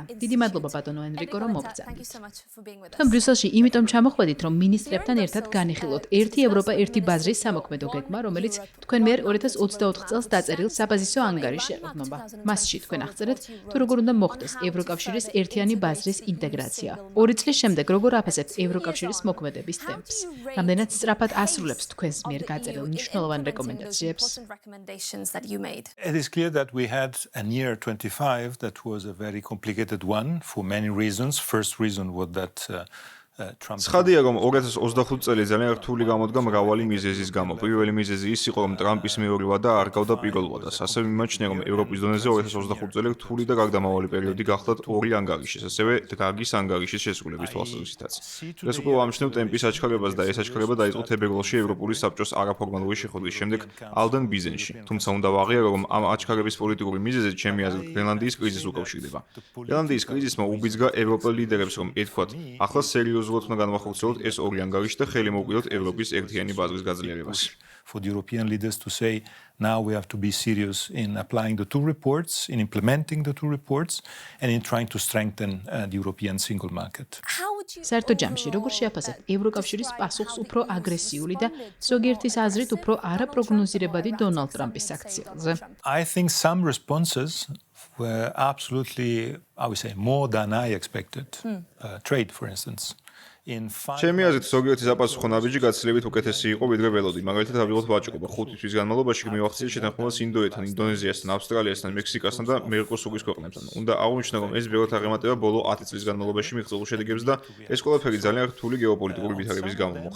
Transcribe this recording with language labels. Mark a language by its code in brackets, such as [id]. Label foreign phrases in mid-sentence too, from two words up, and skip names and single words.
[ka] დიდი მადლობა ბატონო ენრიკო, რომ მოგწამთ. თქვენ ბრიუსელში იმიტომ ჩამოხვედით, რომ მინისტრებთან ერთად განიხილოთ ერთი ევროპა, ერთი ბაზრის სამოქმედო გეგმა, რომელიც თქვენ მიერ 2024 წელს დაწერილ საბაზისო ანგარიშს ეყრდნობა. მასში თქვენ აღწერეთ, თუ როგორ უნდა მოხდეს ევროკავშირის ერთიანი ბაზრის ინტეგრაცია. 2 წლის შემდეგ როგორ აფასებთ ევროკავშირის მოქმედების ტემპს? რამდენად სწრაფად ასრულებს თქვენს მიერ გაწერილ მნიშვნელოვან რეკომენდაციებს? [en] It is clear that we had a year 25 that was a very complicated one for many reasons. First reason was that [ka] ცხადია, რომ 2025 წელი ძალიან რთული გამოდგა მრავალი მიზეზის გამო. პირველი მიზეზი ის იყო, რომ ტრამპის მეორე ვადა არ გავდა პირველ ვადას. ასევე მიმაჩნია, რომ ევროპის დონეზე 2025 წელი რთული და გარდამავალი პერიოდი გახლდათ ორი ანგარიშის, ასევე დრაგის ანგარიშის შესრულების თვალსაზრისითაც. ეს უკვე ამჩნევ ტემპის აჩქარებას და ეს აჩქარება დაიწყო თებერვალში ევროპული საბჭოს არაფორმალური შეხვედრის შემდეგ ალდენ ბიზენში. თუმცა უნდა ვაღიარო, რომ ამ აჩქარების პოლიტიკური მიზეზით ჩემი აზრით გრენლანდიის კრიზისს უკავშირდება. გრენლანდიის კრიზისმა უბიძგა ევროპელ ლიდერებს, რომ ეთქვათ, ახლა სერიოზულად უნდა განვახორციელოთ ეს ორი ანგარიში და ხელი მოვუკიდოთ ევროპის ერთიანი ბაზრის გაძლიერებას. [en] For the European leaders to say now we have to be serious in applying the two reports, in implementing the two reports, and in trying to strengthen the European single market. [ka] საერთო ჯამში როგორ შეაფასებთ ევროკავშირის პასუხს უფრო აგრესიული და ზოგიერთის აზრით უფრო არაპროგნოზირებადი დონალდ ტრამპის აქციაზე? [en] I think some responses were absolutely, I would say, more than I expected. Trade, for instance. [ka] ჩემი აზრით ზოგიერთი საპასუხო ნაბიჯი გაცილებით უკეთესი იყო, ვიდრე ველოდი. მაგალითად, ავიღოთ ვაჭრობა. 5 თვის განმავლობაში მივახციეთ შეთანხმებას ინდოეთთან, ინდონეზიასთან, ავსტრალიასთან, მექსიკასთან და მერკოსურის ქვეყნებთან. უნდა აღვნიშნო, რომ ეს ბევრად აღემატება ბოლო 10 წლის განმავლობაში მიღწეულ შედეგებს და ეს ყველაფერი ძალიან რთული გეოპოლიტიკური ვითარების გამო მოხდა.